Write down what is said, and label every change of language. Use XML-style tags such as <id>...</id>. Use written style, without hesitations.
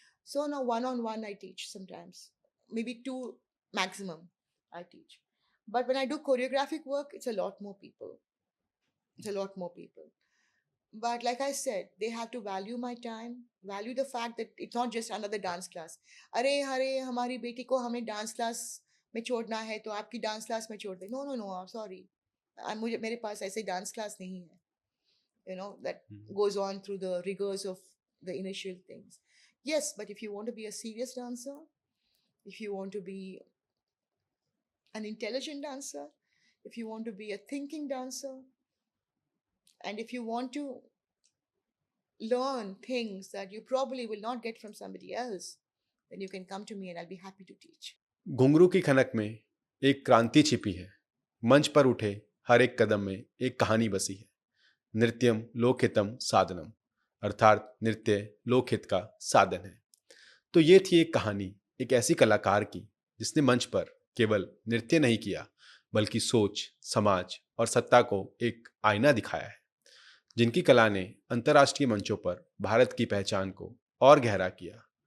<en>So now one on one I teach sometimes, maybe two maximum I teach. But when I do choreographic work, it's a lot more people. It's a lot more people. But like I said, they have to value my time, value the fact that it's not just another dance class.</en> <hi>अरे हरे हमारी बेटी को हमें dance class में छोड़ना है तो आपकी डांस क्लास में छोड़ दे.</hi> <en>No, no, no, sorry.</en> <hi>मुझे मेरे पास ऐसे डांस क्लास नहीं है.</hi> <en>That goes on through the rigors of the initial things. Yes, but if you want to be a serious dancer, if you want to be an intelligent dancer, if you want to be a thinking dancer, and if you want to learn things that you probably will not get from somebody else, then you can come to me and I'll be happy to teach.</en> <hi>घुंघरू की खनक में एक क्रांति छिपी है, मंच पर उठे हर एक कदम में एक कहानी बसी है।</hi> <sa>नृत्यम लोकहितम साधनम,</sa> <hi>अर्थात नृत्य लोकहित का साधन है। तो ये थी एक कहानी एक ऐसी कलाकार की जिसने मंच पर केवल नृत्य नहीं किया बल्कि सोच, समाज और सत्ता को एक आईना दिखाया है, जिनकी कला ने अंतर्राष्ट्रीय मंचों पर भारत की पहचान को और गहरा किया।</hi>